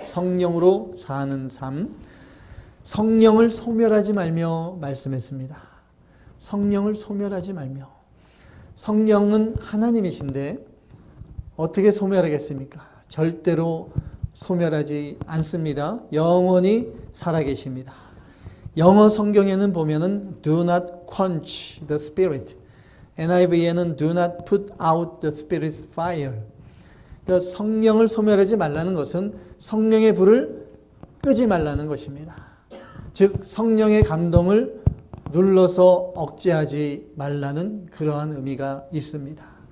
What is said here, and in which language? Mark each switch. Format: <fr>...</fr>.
<ko>성령으로 사는 삶. 성령을 소멸하지 말며 말씀했습니다. 성령을 소멸하지 말며. 성령은 하나님이신데 어떻게 소멸하겠습니까? 절대로 소멸하지 않습니다. 영원히 살아계십니다. 영어 성경에는 보면은</ko> <en>do not quench the spirit. NIV에는 do not put out the Spirit's fire.</en> <ko>그러니까 성령을 소멸하지 말라는 것은 성령의 불을 끄지 말라는 것입니다. 즉 성령의 감동을 눌러서 억제하지 말라는 그러한 의미가 있습니다.</ko>